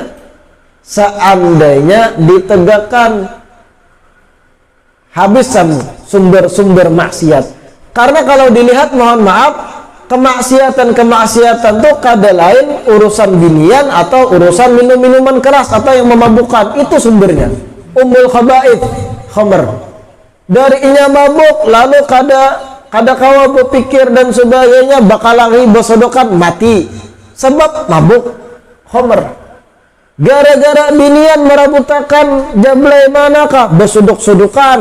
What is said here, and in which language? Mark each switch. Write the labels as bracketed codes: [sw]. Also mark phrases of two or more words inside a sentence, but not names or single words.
[id] Seandainya ditegakkan, habis sumber-sumber maksiat. [bjn] Karena kalau dilihat, mohon maaf, kemaksiatan itu kada lain urusan binian atau urusan minum-minuman keras atau yang memabukkan. [id] Itu sumbernya. [ar] أم الخبائث، خمر. [bjn] Dari inya mabuk, lalu kada kawa berpikir dan sebagainya, bakal lagi bersodokan, mati. [id] Sebab mabuk, khamr. [bjn] Gara-gara binian merabutakan jablay manakah, bersuduk-sudukan.